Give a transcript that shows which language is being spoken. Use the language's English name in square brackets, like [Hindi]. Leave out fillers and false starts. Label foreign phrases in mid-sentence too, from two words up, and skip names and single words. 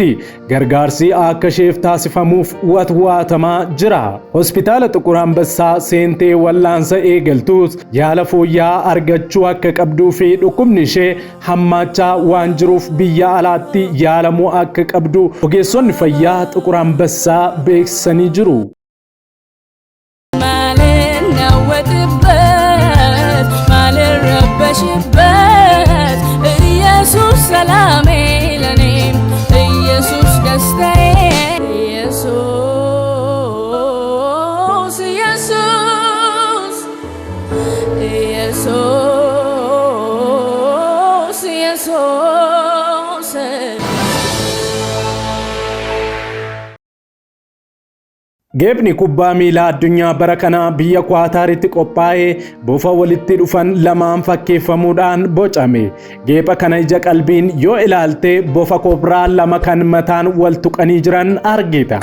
[Oromo] Gargaarsi akka isheef taasifamuuf watwaatamaa jira. Hospitaala Xuqur Ambassaa seentee wallaansa eegaltuus yaala fooyya'aa argachuu akka qabduu fi dhukkubni ishee hammaachaa waan jiruuf biyya alaatti yaalamuu akka qabdu ogeessonni fayyaa Xuqur Ambassaa beeksisanii jiru. [Amharic] ኢየሱስ ሰላሜ ለኔ ኢየሱስ ደስታዬ ኢየሱስ ኢየሱስ ኢየሱስ ኢየሱስ [Oromo] Geepni kubbaa miilaa addunyaa bara kana biyya Kwaataaritti qophaa'ee bofa walitti dhufan lamaan fakkeeffamuudhaan bocame. Geepha kana ija qalbiin yoo ilaalte bofa kobraa lama kan mataan wal tuqanii jiran argita.